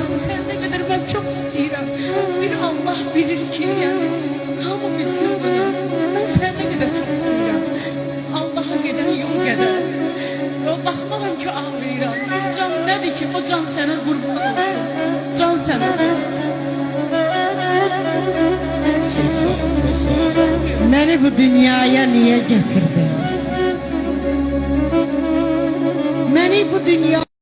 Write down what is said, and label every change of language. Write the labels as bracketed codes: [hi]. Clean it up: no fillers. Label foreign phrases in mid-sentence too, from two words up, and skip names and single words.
[az] Sən nə qədər mən çox istəyirəm. Bir Allah bilir ki, yəni hamı bilsin bunu. Mən sən nə qədər çox istəyirəm. Allaha gedən yol qədər. Baxmaram ki, ağlayıram. Bir can nədir ki, o can sənə qurban olsun. Can sənə. Hər şey [tr] Çok sağ ol. Beni bu dünyaya niye getirdin? Beni bu dünya